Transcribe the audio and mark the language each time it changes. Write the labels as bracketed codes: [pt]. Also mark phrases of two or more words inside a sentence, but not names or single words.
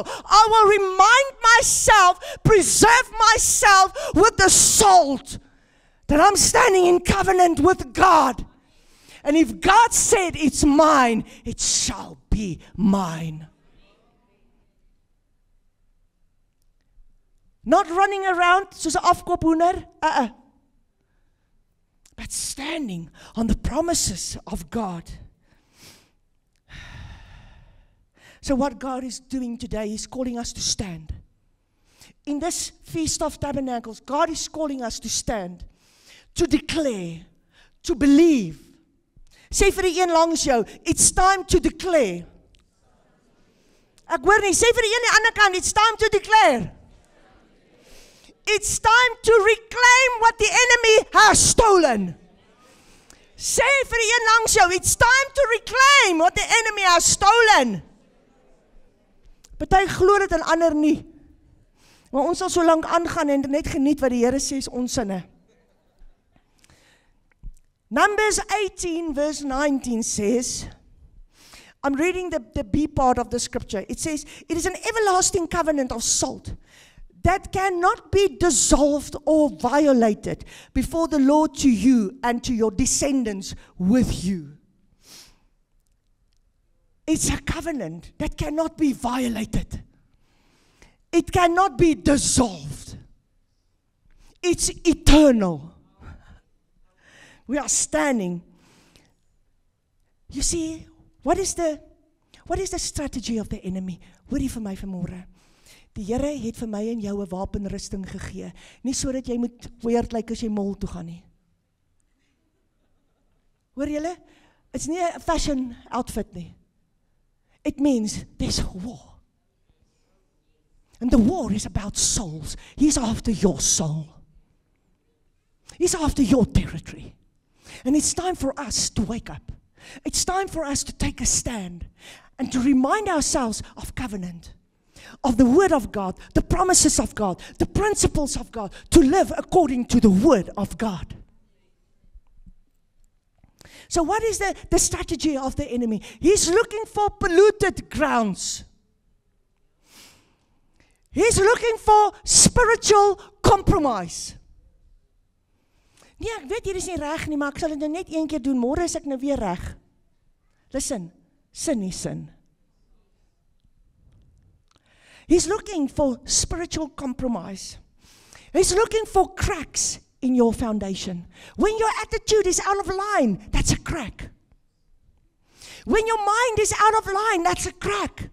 [en] I will remind myself, preserve myself with the salt that I'm standing in covenant with God. And if God said it's mine, it shall be mine. Not running around [af] soos 'n afkoophoender, [en] but standing on the promises of God. So what God is doing today is calling us to stand. In this Feast of Tabernacles, God is calling us to stand, to declare, to believe. [af] Sê vir die een langs jou, [en] it's time to declare. [af] Ek hoor nie, sê vir die een aan die ander kant, [en] it's time to declare. It's time to reclaim what the enemy has stolen. [af] Sê vir die een langs jou, [en] it's time to reclaim what the enemy has stolen. [af] Party glo dit en ander nie. Maar ons sal so lank aangaan en net geniet wat die Here sê is ons sinne. [en] Numbers 18 verse 19 says, I'm reading the B part of the scripture. It says, it is an everlasting covenant of salt that cannot be dissolved or violated before the Lord to you and to your descendants with you. It's a covenant that cannot be violated. It cannot be dissolved. It's eternal. We are standing. You see, what is the strategy of the enemy? [af] Hoorie vir my vanmôre. Die Here het vir my en jou 'n wapenrusting gegee. Nie sodat jy moet weird lyk as jy mall toe gaan nie. Hoor julle? It's nie 'n [en] fashion outfit [af] nie. [en] It means there's war. And the war is about souls. He's after your soul. He's after your territory. And it's time for us to wake up. It's time for us to take a stand and to remind ourselves of covenant, of the Word of God, the promises of God, the principles of God, to live according to the Word of God. So what is the strategy of the enemy? He's looking for polluted grounds. He's looking for spiritual compromise. [af] Nee, ek weet hier is nie reg nie, maar ek sal dit nou net een keer doen. Môre is ek nou weer reg. [en] Listen, sin is sin. He's looking for spiritual compromise. He's looking for cracks in your foundation. When your attitude is out of line, that's a crack. When your mind is out of line, that's a crack.